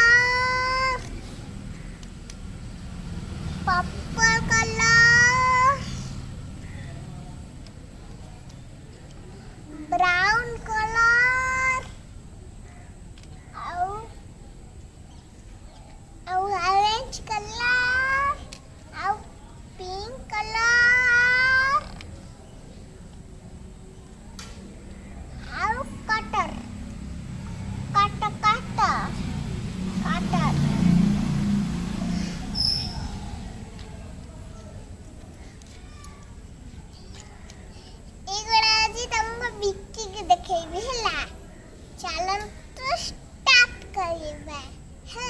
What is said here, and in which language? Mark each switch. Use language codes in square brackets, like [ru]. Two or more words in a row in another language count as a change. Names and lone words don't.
[en] purple color, brown color, orange color, pink color, cutter. [or] ଏଗୁଡ଼ା ଆଜି ତମକୁ ବିକିକି ଦେଖେଇବି ହେଲା। ଚାଲନ୍ତୁ ଷ୍ଟାର୍ଟ କରିବା ହେଲା।